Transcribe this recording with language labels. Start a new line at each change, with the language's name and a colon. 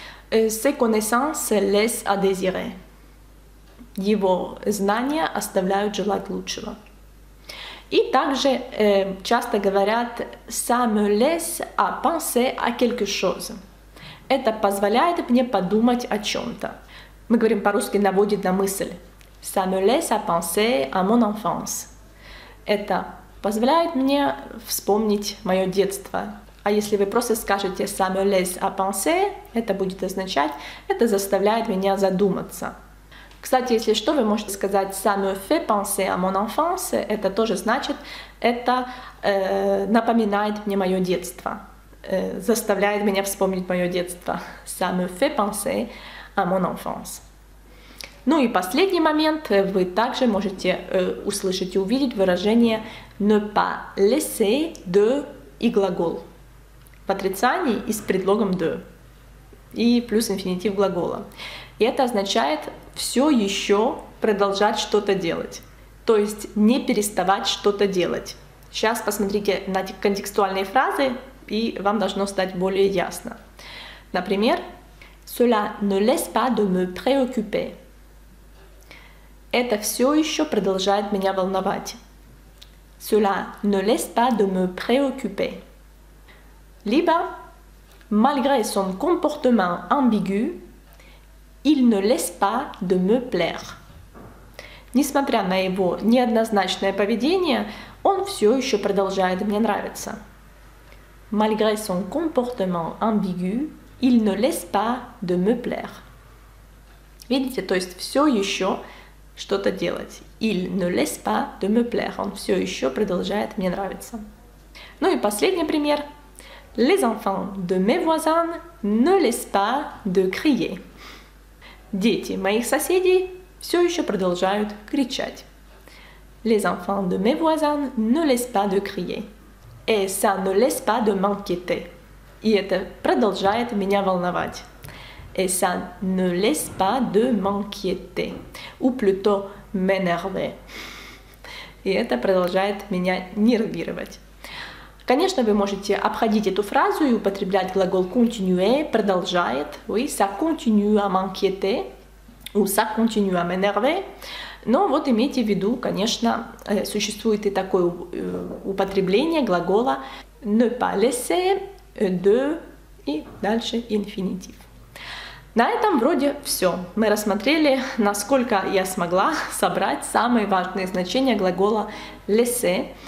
French: Ses connaissances laissent à désirer.
Russian: Его знания оставляют желать лучшего. И также часто говорят
French: ça me laisse à penser à quelque chose.
Russian: Это позволяет мне подумать о чем-то. Мы говорим по-русски наводит на мысль.
French: Ça me laisse à penser à mon enfance.
Russian: Это позволяет мне вспомнить мое детство. А если вы просто скажете
French: ça me laisse à penser,
Russian: это будет означать, это заставляет меня задуматься. Кстати, если что, вы можете сказать
French: ça me fait penser à mon enfance,
Russian: это тоже значит, это напоминает мне мое детство, заставляет меня вспомнить мое детство.
French: Ça me fait penser à mon enfance.
Russian: Ну и последний момент, вы также можете услышать и увидеть выражение
French: ne pas laisser de
Russian: и глагол в отрицании и с предлогом de. и плюс инфинитив глагола. И это означает все еще продолжать что-то делать, то есть не переставать что-то делать. Сейчас посмотрите на контекстуальные фразы, и вам должно стать более ясно.
French: Например, «Cela ne laisse pas de me préoccuper».
Russian: Это все еще продолжает меня волновать.
French: «Cela ne laisse pas de me préoccuper». Либо «Malgré son comportement ambigu, il ne laisse pas de me plaire».
Russian: Несмотря на его неоднозначное поведение, он все еще продолжает мне нравиться.
French: Malgré son comportement ambigu, il ne laisse pas de me plaire.
Russian: Видите, то есть все еще что-то делать.
French: Il ne laisse pas de me plaire.
Russian: Он все еще продолжает мне нравиться. Ну и последний пример.
French: Les enfants de mes voisins ne laissent pas de crier.
Russian: Дети моих соседей все еще продолжают кричать.
French: Les enfants de mes voisins ne laissent pas de crier. Et ça ne laisse pas de m'inquiéter.
Russian: И это продолжает меня волновать.
French: Et ça ne laisse pas de m'inquiéter. Ou plutôt m'énerver.
Russian: И это продолжает меня нервировать. Конечно, вы можете обходить эту фразу и употреблять глагол continuer, продолжает.
French: Oui, ça continue à m'inquiéter. Ou ça continue à m'énerver.
Russian: Но вот имейте в виду, конечно, существует и такое употребление глагола
French: ne pas laisser, de
Russian: и дальше инфинитив. На этом вроде все. Мы рассмотрели, насколько я смогла собрать самые важные значения глагола laisser.